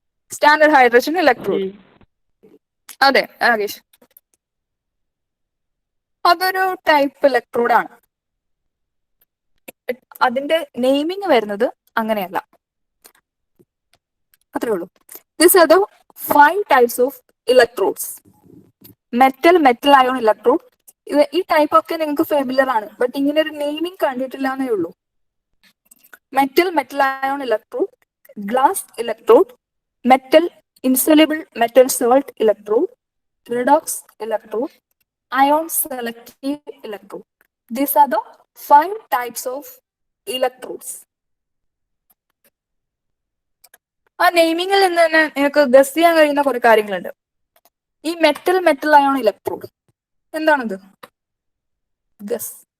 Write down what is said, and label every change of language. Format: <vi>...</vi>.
<ml>Standard hydrogen electrode. അതെ രാകേഷ്, അതൊരു type electrode ആണ്. അതിന്റെ നെയിമിങ് വരുന്നത് അങ്ങനെയല്ല, അത്രേ ഉള്ളൂ.</ml> <en>These are the 5 types of electrodes. Metal, metal ion electrode.</en> <ml>ഈ ടൈപ്പ് ഒക്കെ നിങ്ങൾക്ക് ഫെമിലിയർ ആണ്, ബട്ട് ഇങ്ങനെ ഒരു നെയിമിങ് കണ്ടിട്ടില്ല എന്നേ ഉള്ളൂ.</ml> <en>Metal, metal ion electrode, glass electrode, metal insoluble metal salt electrode, redox electrode, ion selective electrode. These are the 5 types of electrodes.</en> <ml>ആ നെയിമിങ്ങിൽ നിന്ന് തന്നെ നിങ്ങൾക്ക് ഗസ് ചെയ്യാൻ കഴിയുന്ന കുറെ കാര്യങ്ങളുണ്ട്. ഈ മെറ്റൽ, മെറ്റൽ അയോൺ ഇലക്ട്രോഡ് എന്താണത്? ഗസ്.</ml>